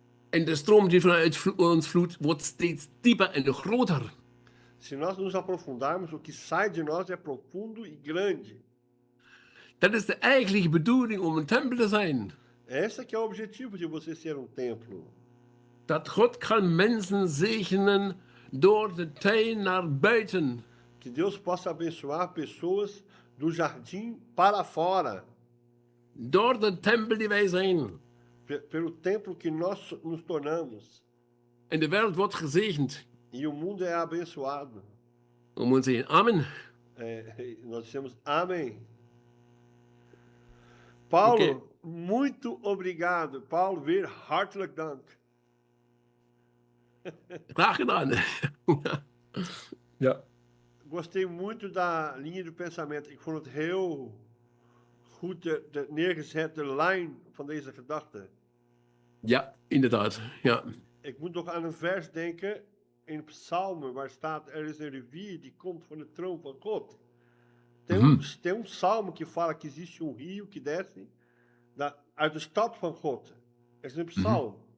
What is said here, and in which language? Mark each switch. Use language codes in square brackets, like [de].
[nl] En de stroom die vanuit ons vloeit, wordt steeds dieper en groter. [pt] Se nós nos aprofundarmos, o que sai de nós é profundo e grande. [nl] Dat is de eigenlijke bedoeling om een tempel te zijn. [pt] Esse que é o objetivo de você ser um templo. [nl] Dat God kan mensen zegenen door de tuin naar buiten. [pt] Que Deus possa abençoar pessoas do jardim para fora. [nl] Door de tempel die wij zijn. [pt] Pelo templo que nós nos tornamos. [nl] En de wereld wordt gezegend. [pt] E o mundo é abençoado. [nl] We moeten zeggen amen. [pt] Nós dissemos amém. Paulo, [en] Okay. [pt] muito obrigado. [nl] Paulo, weer hartelijk dank. Graag gedaan. Ja. [pt] Gostei muito da linha do pensamento. [nl] Ik vond het heel goed de neergezette lijn van deze gedachte. Ja, inderdaad. Ja. Ik moet nog aan een vers denken in Psalmen waar staat: er is een rivier die komt van de troon van God. [pt] Tem um salmo que fala que existe um rio que desce [nl] uit de stad van God. Er is een psalm.